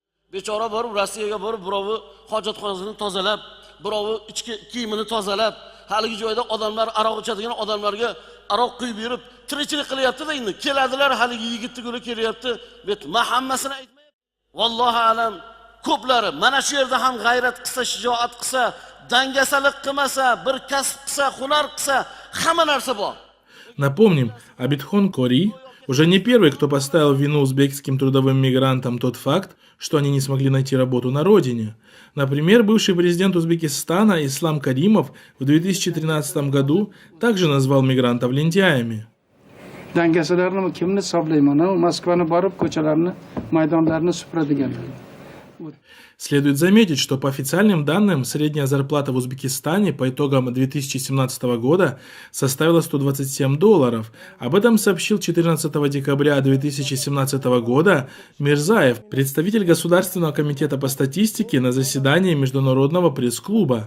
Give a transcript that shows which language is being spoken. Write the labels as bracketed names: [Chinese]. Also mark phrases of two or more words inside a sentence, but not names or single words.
[Uzbek] Bechora borib Rossiyaga borib, birovi hojatxonasini tozalab, birovi ichki kiyimini tozalab, haligi joyda odamlar aroq ichadigan odamlarga aroq quyib yurib, tirikchilik qilyapti-da endi. Keladilar, haligi yigitni guli kelyapti. Bet hammasini aytmayapti. Vallohu alam, ko'plari mana shu yerda ham g'ayrat qilsa, shijoat qilsa, dangasalik qilmasa, bir kasb qilsa, hunar qilsa, hamma narsa bor. [Russian] Напомним, Абидхон Кори уже не первый, кто поставил в вину узбекским трудовым мигрантам тот факт, что они не смогли найти работу на родине. Например, бывший президент Узбекистана Ислам Каримов в 2013 году также назвал мигрантов лентяями. [Uzbek] Dangasalarni kimni hisoblayman? Moskvani borib ko'chalarni, maydonlarni supuradiganlar. [Russian] Следует заметить, что по официальным данным средняя зарплата в Узбекистане по итогам 2017 года составила $127. Об этом сообщил 14 декабря 2017 года Мирзаев, представитель Государственного комитета по статистике на заседании Международного пресс-клуба.